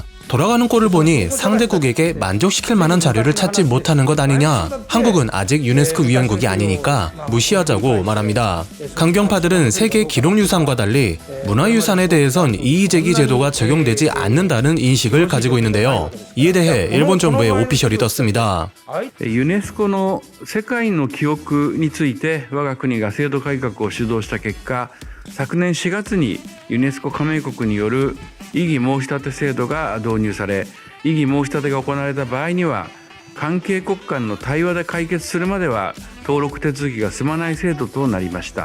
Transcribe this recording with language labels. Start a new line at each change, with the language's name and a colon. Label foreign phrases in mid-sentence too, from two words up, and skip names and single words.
Korean: 돌아가는 꼴을 보니 상대국에게 만족시킬 만한 자료를 찾지 못하는 것 아니냐. 한국은 아직 유네스코 위원국이 아니니까 무시하자고 말합니다. 강경파들은 세계 기록유산과 달리 문화유산에 대해선 이의제기 제도가 적용되지 않는다는 인식을 가지고 있는데요. 이에 대해 일본 정부의 오피셜이 떴습니다.
Japanese: ユネスコの世界の記憶について我が国が制度改革を主導した結果、昨年4月にユネスコ加盟国による異議申し立て制度が導入され、異議申し立てが行われた場合には関係国間の対話で解決するまでは登録手続きが進まない制度となりました。